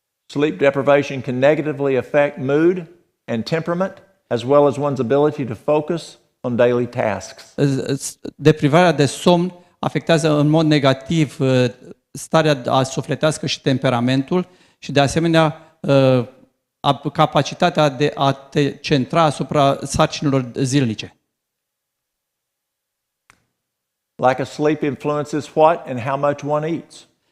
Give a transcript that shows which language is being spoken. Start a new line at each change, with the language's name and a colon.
English: Sleep deprivation can negatively affect mood and temperament, as well as one's ability to focus on daily tasks.
Romanian: Deprivarea de somn afectează în mod negativ starea sufletească și temperamentul și de asemenea capacitatea de a te centra asupra sarcinilor zilnice.
English: Lack of sleep influences what and how much one eats.